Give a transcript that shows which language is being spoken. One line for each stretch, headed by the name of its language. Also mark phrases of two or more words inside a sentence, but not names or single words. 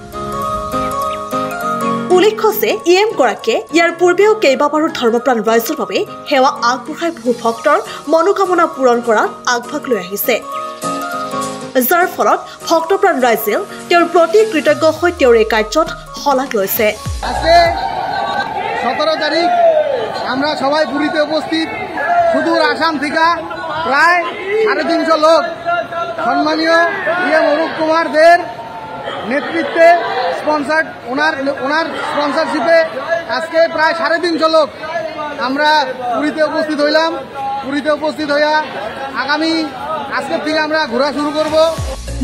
Assamese: উল্লেখ্য যে ইএম গৰাকীয়ে ইয়াৰ পূৰ্বেও কেইবাবাৰো ধৰ্মপ্ৰাণ ৰাইজৰ বাবে সেৱা আগবঢ়াই বহু ভক্তৰ মনোকামনা পূৰণ কৰাত আগভাগ লৈ আহিছে যাৰ ফলত ভক্তপ্ৰাণ ৰাইজেও তেওঁৰ প্ৰতি কৃতজ্ঞ হৈ তেওঁৰ এই কাৰ্যত শলাগ লৈছে
Bangla: আজকে ১৭ তারিখ আমরা সবাই পুরীতে উপস্থিত সুদূর আসাম থেকে প্রায় ৩৫০ লোক সম্মানীয় ইএম অরূপ কুমার দের নেতৃত্বে স্পন্সার ওনার স্পন্সারশিপে আজকে প্রায় ৩৫০ লোক আমরা পুরীতে উপস্থিত হইলাম পুরীতে উপস্থিত হইয়া আগামী আজকের থেকে আমরা ঘোরা শুরু করব